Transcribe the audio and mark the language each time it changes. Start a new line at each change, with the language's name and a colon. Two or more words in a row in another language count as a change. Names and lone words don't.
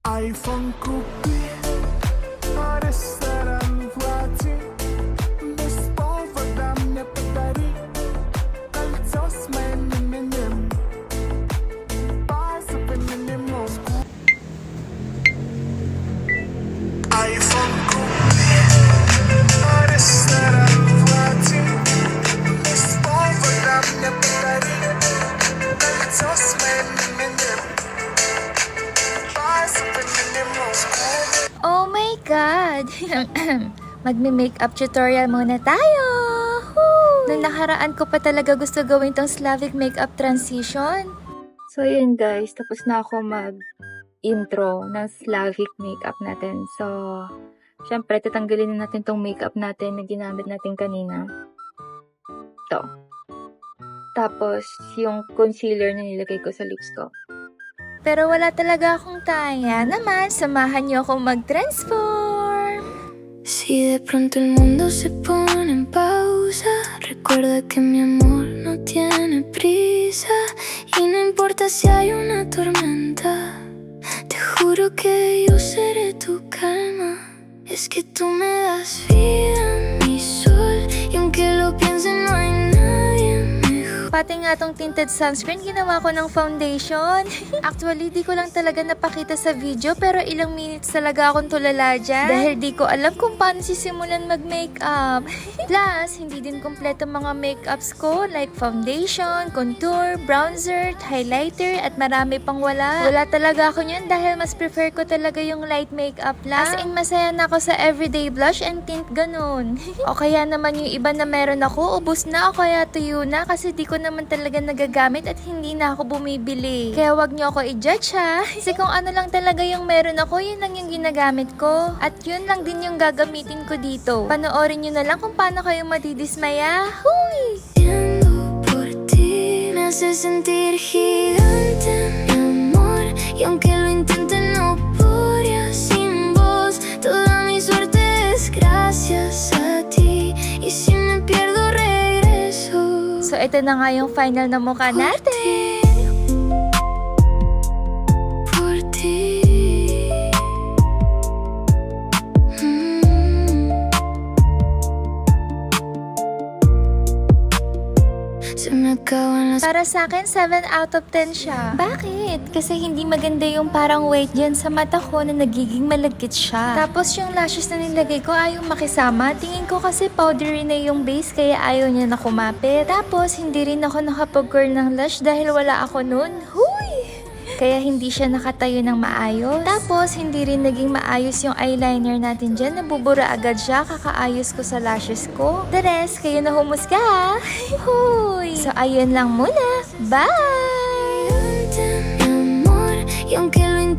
Russian: iPhone купи, а ресторан плати, без повода мне подари кольцо с моим именем, базовый минимум. iPhone купи, а ресторан плати, без повода мне подари кольцо с моим именем.
English: Oh my God!
Filipino: Magme-makeup tutorial muna tayo! Woo! Nung nakaraan ko pa talaga gusto gawin tong
English: Slavic makeup transition.
Filipino: So yun guys, tapos na ako mag-intro ng
English: Slavic makeup
Filipino: natin. So, syempre, tatanggalin na natin tong makeup natin na ginamit natin kanina. Ito. Tapos, yung concealer na nilagay ko sa lips ko. Pero wala talaga akong taya naman, samahan niyo akong mag-transform.
Spanish: Si de pronto el mundo se pone en pausa, recuerda que mi amor no tiene prisa y no importa si hay una tormenta, te juro que yo seré tu calma. Es que tú me das vida, mi sol, y aunque lo piense no hay nadie mejor.
Filipino: Pati nga tong tinted sunscreen, ginawa ko ng foundation. Actually, di ko lang talaga napakita sa video, pero ilang minutes talaga akong tulala dyan. Dahil di ko alam kung paano sisimulan mag-makeup. Plus, hindi din kompleto mga makeups ko,
English: like foundation, contour, bronzer, highlighter,
Filipino: at marami pang wala. Wala talaga ako yun dahil mas prefer ko talaga yung light makeup lang.
English: As in,
Filipino: masaya na ako sa
English: everyday blush and tint
Filipino: ganun. O kaya naman yung iba na meron ako, ubos na o kaya tuyo na kasi di ko naman talaga nagagamit at hindi na ako bumibili. Kaya wag niyo ako i-judge ha. Kasi kung ano lang talaga yung meron ako, yun lang yung ginagamit ko. At yun lang din yung gagamitin ko dito. Panoorin niyo na lang kung paano kayo madidismaya. Huy!
Spanish: Yendo por ti me hace sentir gigante, mi amor, y aunque lo intente no podría sin vos. Toda mi suerte es gracias a ti, y si me pierdo regreso.
Filipino: So ito na nga yung final na mukha natin.
Spanish: Por ti. Se me acaban las.
Filipino: Para sa akin,
English: 7 out of 10
Filipino: siya. Bakit? Kasi hindi maganda yung parang weight dyan sa mata ko na nagiging malagkit siya. Tapos yung lashes na nilagay ko ayaw makisama. Tingin ko kasi powdery na yung base kaya ayaw niya na kumapit. Tapos hindi rin ako nakapag-curl ng lash dahil wala ako nun. Huy! Kaya hindi siya nakatayo ng maayos. Tapos, hindi rin naging maayos yung eyeliner natin dyan. Nabubura agad siya, kakaayos ko sa lashes ko.
English: The rest,
Filipino: kayo na humusga. Huy! So, ayun lang muna. Bye!
Spanish: Mi amor, y aunque